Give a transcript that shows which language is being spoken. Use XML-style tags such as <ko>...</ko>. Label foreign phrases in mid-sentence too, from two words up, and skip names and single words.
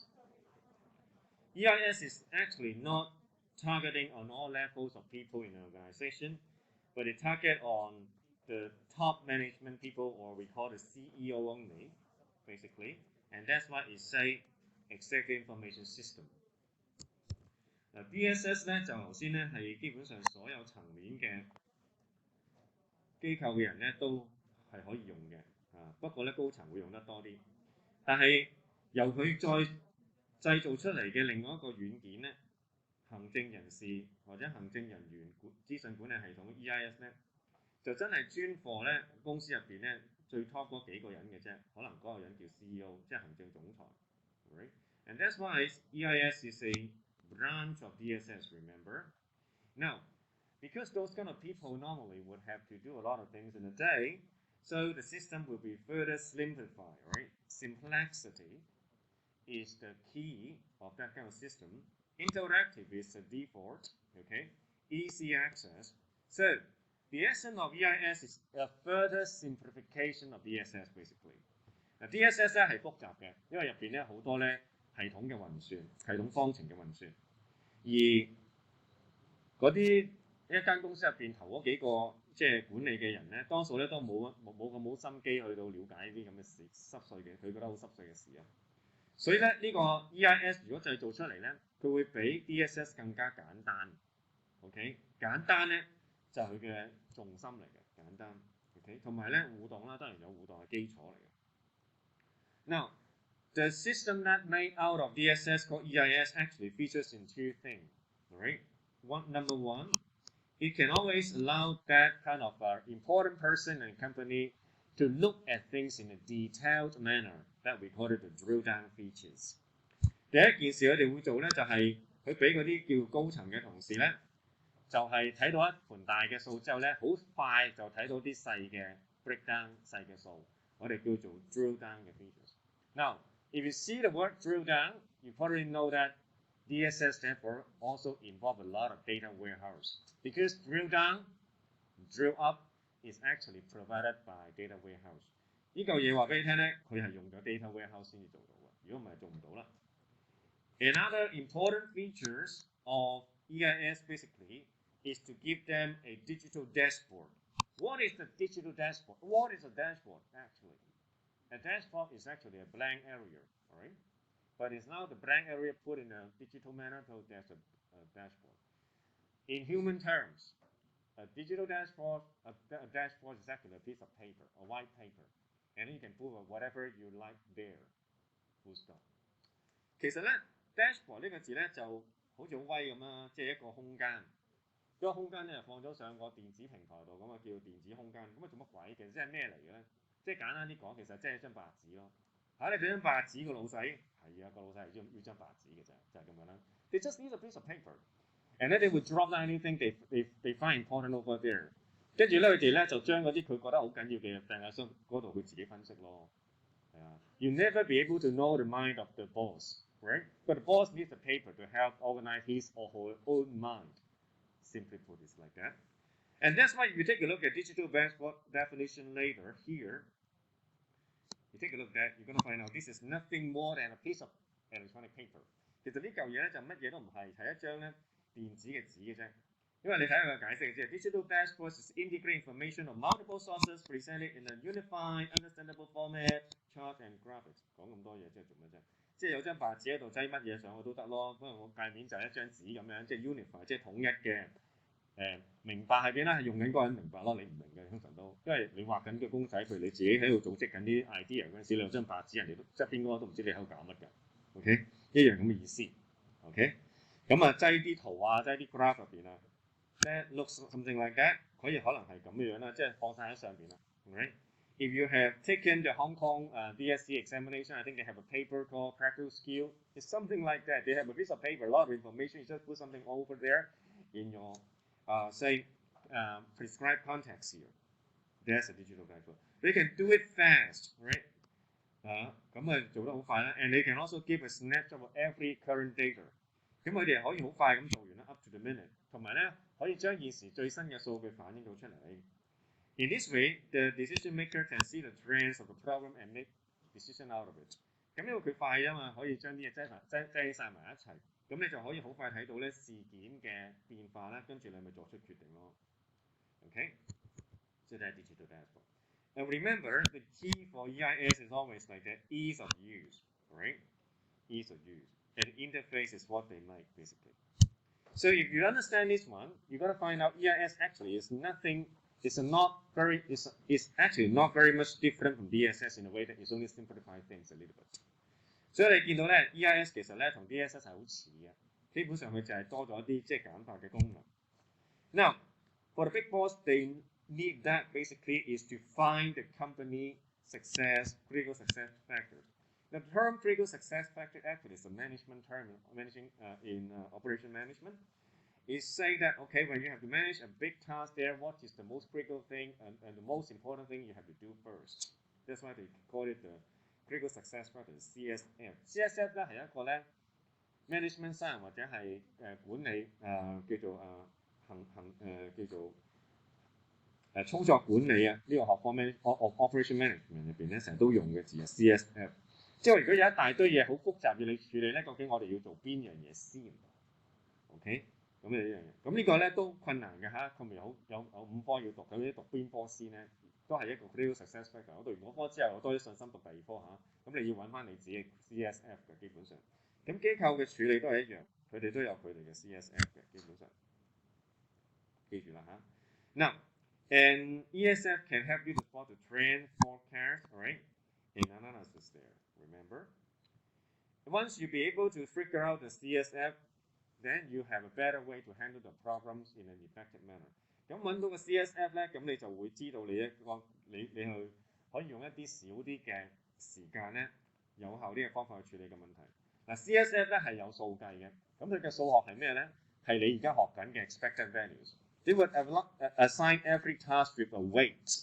<en>EIS is actually not targeting on all levels of people in an organization, but it target on the top management people, or we call the CEO only, basically, and that's why it say Executive Information System。</en> <yue>DSS 咧就頭先咧係基本上所有層面嘅機構嘅人咧都係可以用嘅，不過咧高層會用得多啲。但係由佢再製造出嚟嘅另外一個軟件咧，行政人士或者行政人員資訊管理系統 EIS 咧，就真係專貨咧公司入邊咧最 top 嗰幾個人嘅啫，可能嗰個人叫 CEO， 即係行政總裁。Right?</yue> <en>And that's why EIS is a branch of DSS, remember? Now, because those kind of people normally would have to do a lot of things in a day, so the system will be further simplified, right? Simplicity is the key of that kind of system. Interactive is the default, okay? Easy access. So, the essence of EIS is a further simplification of DSS, basically.</en> <yue>DSS 咧係複雜嘅，因為入邊咧好多咧系統嘅運算、系統方程嘅運算，而嗰啲一間公司入邊頭嗰幾個即係管理嘅人咧，多數咧都冇心機去到了解呢啲咁嘅事濕碎嘅，佢覺得好濕碎嘅事啊。所以咧呢個 EIS 如果製造出嚟咧，佢會比 DSS 更加簡單。OK， 簡單咧就係佢嘅重心嚟嘅，簡單。OK， 同埋咧互動啦，當然有互動嘅基礎嚟嘅。</yue> <en>Now, the system that made out of DSS called EIS actually features in two things, right? Number one, it can always allow that kind of important person and company to look at things in a detailed manner that we call it the drill down features.</en> <yue>第一件事佢哋會做咧，就係佢俾嗰啲叫高層嘅同事咧，就係睇到一盤大嘅數之後咧，好快就睇到啲細嘅 breakdown 細嘅數，我哋叫做</yue> <en>drill down</en> <yue>嘅 features。</yue> <en>Now, if you see the word drill down, you probably know that DSS therefore also involve a lot of data warehouse because drill down, drill up is actually provided by data warehouse。</en> <yue>呢嚿嘢話俾你聽咧，佢係用咗</yue> <en>data warehouse</en> <yue>先至做到嘅，如果唔係做唔到啦。</yue> <en>Another important features of EIS basically is to give them a digital dashboard. What is the digital dashboard? What is a dashboard actually? A dashboard is actually a blank area, all right? But it's now the blank area put in a digital manner, so there's a dashboard. In human terms, a digital dashboard, a dashboard is actually a piece of paper, a white paper, and you can put whatever you like there. Full stop.</en> <yue>其實咧 ，dashboard 呢個字咧就好似好威咁啦，即係一個空間。嗰個空間咧放咗上個電子平台度，咁啊叫電子空間。咁啊做乜鬼？其實即係咩嚟嘅咧？即係簡單啲講，其實即係張白紙咯。你俾張白紙個老細，係啊，個老細係要張白紙嘅啫，就係咁樣啦。</yue> <en>They just need a piece of paper, and then they would drop down anything they find important over there。</en> <yue>跟住咧，佢哋咧就將嗰啲佢覺得好緊要嘅掟喺箱嗰度，佢自己分析咯。</yue> <en>係啊 ，You never be able to know the mind of the boss, right? But the boss needs a paper to help organize his or her own mind. Simply put, it's like that. And that's why if you take a look at digital dashboard definition later here, you take a look at that, you're going to find out this is nothing more than a piece of electronic paper.</en> <yue>其實呢嚿嘢咧就乜嘢都唔係，係一張咧電子嘅紙嘅啫。因為你睇下個解釋嘅啫</yue> <en>，digital dashboards is integrate information of multiple sources presented in a unified, understandable format, chart and graphics。</en> <yue>講咁多嘢即係做乜啫？即係有張白紙喺度擠乜嘢上去都得咯。不過我界面就係一張紙咁樣，即係 unified， 即係統一嘅。明白係邊啦？係用緊嗰個人明白咯，你唔明嘅通常都，因為你畫緊嘅公仔，譬如你自己喺度組織緊啲 idea 嗰陣時，你有張白紙，人哋側邊嗰個都唔知你喺度搞乜㗎。OK， 一樣咁嘅意思。OK， 咁啊擠啲圖啊，擠啲 graph 入邊啊 ，</yue> <en>that looks something like that，</en> <yue>可以可能係咁嘅樣啦，即係放晒喺上邊啦。Right?</yue> <en>If you have taken the Hong Kong DSC examination, I think they have a paper called Practical Skill. It's something like that. They have a piece of paper, a lot of information. You just put something over there in your say prescribed context here. That's a digital dashboard. They can do it fast, right?</en> <yue>咁啊做得好快啦</yue> <en>，and they can also give a snapshot of every current data。</en> <yue>咁佢哋可以好快咁做完啦 ，</yue> <en>up to the minute，</en> <yue>同埋咧可以將現時最新嘅數據反映到出嚟。</yue> <en>In this way, the decision maker can see the trends of the problem and make decision out of it。</en> <yue>咁因為佢快啊嘛，可以將啲嘢擠晒埋一齊，咁你就可以好快睇到咧事件嘅變化啦，跟住你咪作出決定咯。</yue> <en>Okay， so that's digital dashboard. And remember, the key for EIS is always like the ease of use, right? Ease of use, and interface is what they like basically. So if you understand this one, you got to find out EIS actually is nothing. It's actually not very much different from DSS in a way that it's only simplify things a little bit.</en> <yue>所以你見到咧 EIS 其實咧同 DSS 係好似嘅，基本上佢就係多咗啲即係簡化嘅功能。</yue> <en>Now for the big boss, they need that basically is to find the company critical success factors. The term critical success factor actually is a management term in operation management. Is saying that, okay, when you have to manage a big task there, what is the most critical thing and the most important thing you have to do first? That's why they call it the critical success factor, CSF.</en> <yue>CSF 咧係一個咧</yue> <en>management science</en> <yue>或者係管理叫做叫做操作管理啊呢個學科咩</yue> <en>operation management</en> <yue>入邊咧成日都用嘅字係 CSF。即係如果有一大堆嘢好複雜要你處理咧，究竟我哋要做邊樣嘢先 ？OK？咁呢樣嘢，咁呢個咧都困難嘅嚇，佢咪有5科要讀，咁你讀邊科先咧？都係一個</yue> <en>critical success factor。</en> <yue>我讀完嗰科之後，我多啲信心讀第2科嚇。咁你要揾翻你自己嘅 CSF 嘅基本上。咁機構嘅處理都係一樣，佢哋都有佢哋嘅 CSF 嘅基本上。記住啦嚇。</yue> <en>Now, and ESF can help you to spot the trend, forecast, right, and analysis there. Remember, once you be able to figure out the CSF. Then you have a better way to handle the problems in an effective manner.</en> <yue>咁揾到個 CSF 咧，咁你就會知道你去可以用一啲少啲嘅時間咧，有效啲嘅方法去處理嘅問題。嗱 CSF 咧係有數計嘅，咁佢嘅數學係咩咧？係你而家學緊嘅</yue> <en>expected values. They would assign every task with a weight.</en>